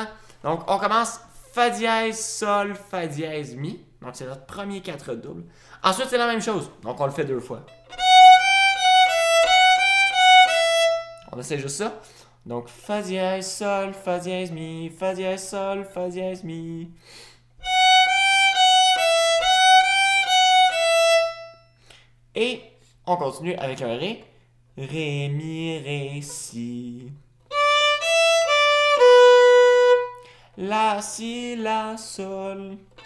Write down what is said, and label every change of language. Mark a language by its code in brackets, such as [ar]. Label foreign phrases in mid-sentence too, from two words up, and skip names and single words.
[fr] Donc, on commence fa dièse, sol, fa dièse, mi. Donc, c'est notre premier 4 doubles. Ensuite, c'est la même chose. Donc, on le fait 2 fois. On essaie juste ça. Donc, fa dièse, sol, fa dièse, mi, fa dièse, sol, fa dièse, mi. Et on continue avec un ré. Ré, mi, ré, si. La, si, la, sol.